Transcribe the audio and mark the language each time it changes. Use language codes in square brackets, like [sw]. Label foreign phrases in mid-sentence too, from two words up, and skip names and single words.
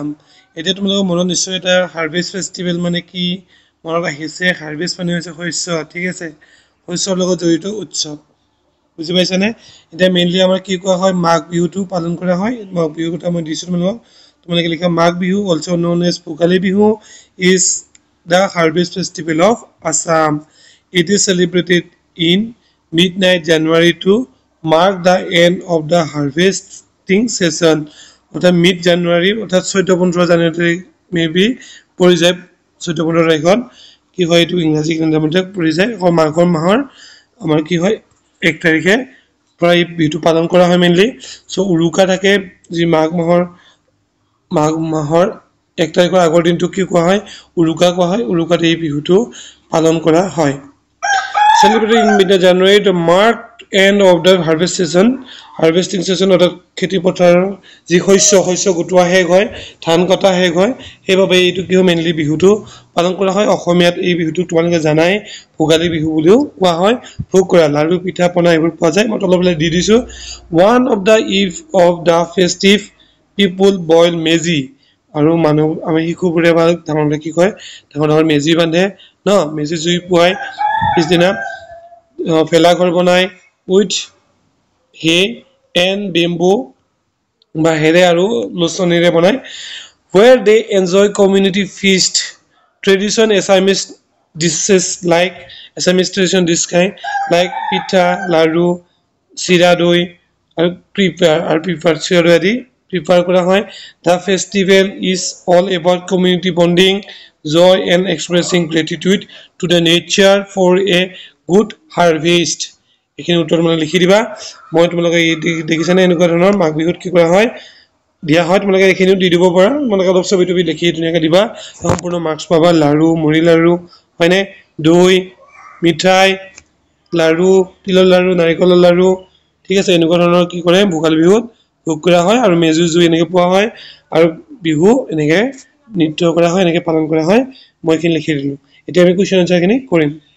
[as] এতিয়া তোমালোকৰ মনত নিশ্চয় এটা [en] harvest festival [as] মানে কি মনত আহিছে। হাৰ্ভেষ্ট মানে হৈছে শস্য, ঠিক আছে, শস্যৰ লগত জড়িত উৎসৱ, বুজি পাইছানে? এতিয়া মেইনলি আমাৰ কি কোৱা হয় মাঘ বিহুটো পালন কৰা হয়। মাঘ বিহুৰ কথা মই দিছোঁ তোমালোকক, তোমালোকে লিখা মাঘ বিহু [en] also known as [as] ভোগালী বিহু [en] is the Harvest Festival of Assam. It is celebrated in midnight January to mark the end of the harvesting season. [as] অর্থাৎ [en] mid January [as] অৰ্থাৎ 14-15 জানুৱাৰী মেবি পৰি যায় 14-15 তাৰিখত কি হয় এইটো ইংৰাজী কেলেণ্ডাৰমতে পৰি যায় মাঘৰ মাহৰ আমাৰ কি হয় 1 তাৰিখে প্ৰায় বিহু পালন কৰা হয় মেইনলি সো উৰুকা থাকে যি মাঘ মাহৰ 1 তাৰিখৰ আগৰ দিনটো কি কোৱা হয় উৰুকা কোৱা হয় উৰুকাতে এই বিহুটো পালন কৰা হয় [en] celebrating in mid January to mark end of the harvesting season [as] অৰ্থাৎ খেতি পথাৰৰ যি শস্য গুটোৱা হেগ হয় ধান কটা হেগ হয় হেবাবে এইটো কি মেইনলি বিহুটো পালন কৰা হয় অসমীয়াত এই বিহুটো তোমালোকে জানাই ভোগালী বিহু বুলিও কোৱা হয় ভোগ কৰা লাড়ু পিঠা পনা এইবোৰ পোৱা যায় মই তললৈ দি দিছো [en] one of the eve of the festive people boil mezi [as] আৰু মানুহ আমি শিশুবোৰে বা ডাঙৰলে কি কয় ডাঙৰ মেজি বান্ধে ন মেজি জুই পুৱাই পিছদিনা ফেলা ঘৰ বনাই [en] with hay and bamboo [as] বা হেৰে আৰু লছনিৰে বনাই [en] where they enjoy community feast tradition Assamese dishes like Assamese tradition dish like [as] পিঠা লাড়ু চিৰা দৈ [en] and prepare [as] কৰা হয় [en] the festival is all about community bonding joy and expressing gratitude to the nature for a good harvest [bn] এখানে উত্তর মানে লিখি [as] দিবা মই তোমালোকে দেখিছানে এনেকুৱা ধৰণৰ মাঘ বিহুত কি কৰা হয় দিয়া হয় তোমালোকে এখিনিও দি দিব পাৰা তোমালোকে অলপ ছবি টবি লিখি ধুনীয়াকৈ দিবা সম্পূৰ্ণ মাৰ্কস পাবা লাড়ু মুড়ি লাড়ু হয়নে দৈ মিঠাই লাড়ু তিলৰ লাড়ু নাৰিকলৰ লাড়ু ঠিক আছে এনেকুৱা ধৰণৰ কি কৰে ভোগালী বিহুত ভোগ কৰা হয় আৰু মেজি জুই এনেকৈ পোৱা হয় আৰু বিহু এনেকৈ নৃত্য কৰা হয় এনেকৈ পালন কৰা হয় মই এখিনি লিখি দিলো এতিয়া আমি কোৱেশ্চন আনসাৰখিনি কৰিম